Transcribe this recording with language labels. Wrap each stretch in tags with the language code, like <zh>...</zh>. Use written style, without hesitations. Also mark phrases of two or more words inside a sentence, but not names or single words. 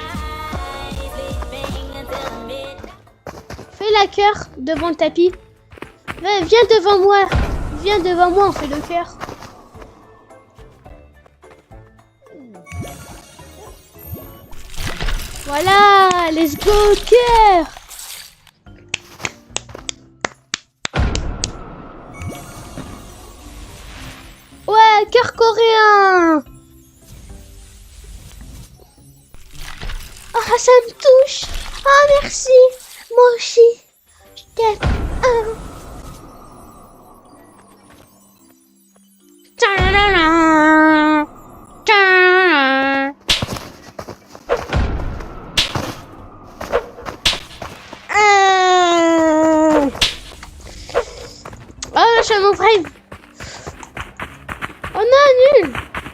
<fr>Fais la cœur devant le tapis. Viens devant moi. Viens devant moi, on fait le cœur. Voilà,</fr> <en>let's go,</en> <fr>cœur. Ouais, cœur coréen. Ah, ça me touche. Ah, merci. Moi aussi. Je t'aime. Ah. Ta-da-da. Ta-da. Oh, je suis mon frère. Oh non, nul.</fr>